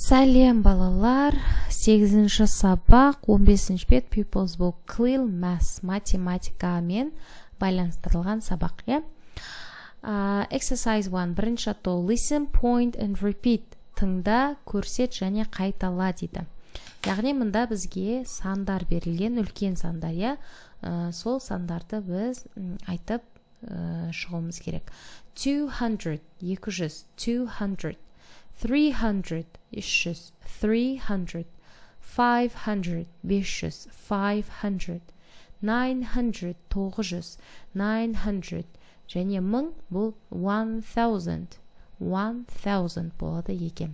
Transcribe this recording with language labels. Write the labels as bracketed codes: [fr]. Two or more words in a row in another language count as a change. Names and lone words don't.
[kk] Сәлем балалар, 8-ші сабақ, 15-ші бет Pupils Book Clear Math математикамен байланыстырылған сабақ. [en] Exercise 1, [kk] бірінші атау [en] Listen, point and repeat. [kk] Тыңда, көрсет және қайтала дейді. Яғни мұнда бізге сандар берілген, үлкен сандар. Сол сандарды біз айтып шығуымыз керек. 200, 200, 200. 300, 300, 300, 500, 500, 500, 900, 900, 900, және 1000 бұл 1000, 1000 болады екен.